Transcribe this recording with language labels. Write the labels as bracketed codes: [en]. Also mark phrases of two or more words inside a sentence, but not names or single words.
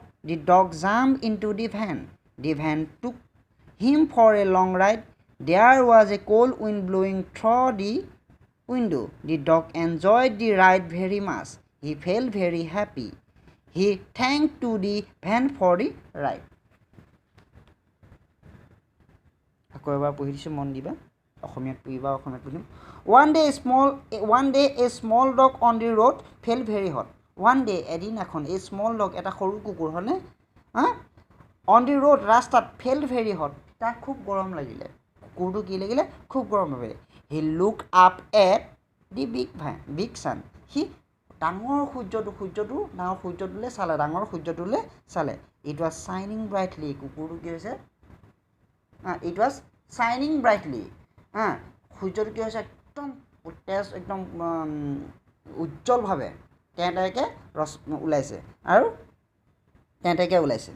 [en] The dog jumped into the van. The van took him for a long ride. There was a cold wind blowing through the window. The dog enjoyed the ride very much. He felt very happy. He thanked to the van for the ride. [as] আকৌ এবাৰ পঢ়ি দিছোঁ মন দিবা অসমীয়াত পঢ়িবা অসমীয়াত পঢ়িম [en] One day a small dog on the road felt very hot. One day [as] এদিন এখন [en] a small dog [as] এটা সৰু কুকুৰ হয়নে [en] on the road ৰাস্তাত felt very hot [as] তাক খুব গৰম লাগিলে কুকুৰটো কি লাগিলে খুব গৰম লাগিলে [en] He looked up at the big sun. [as] সি ডাঙৰ সূৰ্যটোলৈ চালে ডাঙৰ সূৰ্যটোলৈ চালে [en] it was shining brightly [as] কুকুৰটো কি হৈছে [en] it was shining brightly [as] সূৰ্যটো কি হৈছে একদম তেজ একদম উজ্জ্বলভাৱে তেঁতেকে ওলাইছে আৰু তেঁতেকে ওলাইছে